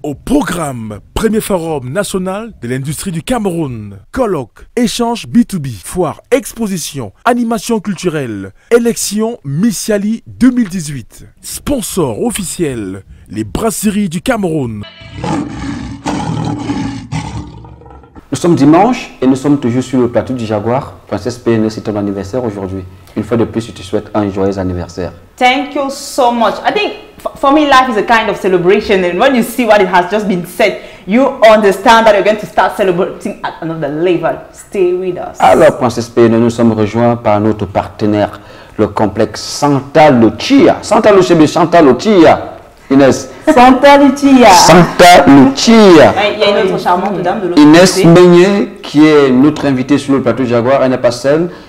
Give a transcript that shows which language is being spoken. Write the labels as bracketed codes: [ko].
[fr] Au programme, premier forum national de l'industrie du Cameroun, colloque, échange B2B, foire, exposition, animation culturelle, élection Miss Siali 2018. Sponsor officiel, les brasseries du Cameroun. Nous sommes dimanche et nous sommes toujours sur le plateau du Jaguar. Princesse PNE, c'est ton anniversaire aujourd'hui. Une fois de plus, je te souhaite un joyeux anniversaire. [en] Thank you so much. I think for me, life is a kind of celebration, and when you see what it has just been said, you understand that you're going to start celebrating at another level. Stay with us. [fr] Alors, Princesse PNE, nous sommes rejoints par notre partenaire, le complexe Santa Lucia. Santa Lucia, mais Santa Lucia. Inès. Santa Lucia. Santa Lucia. Il y a une autre charmante dame de l'autre Inès côté. Meignet, qui est notre invitée sur le plateau Jaguar. Elle n'est pas seule.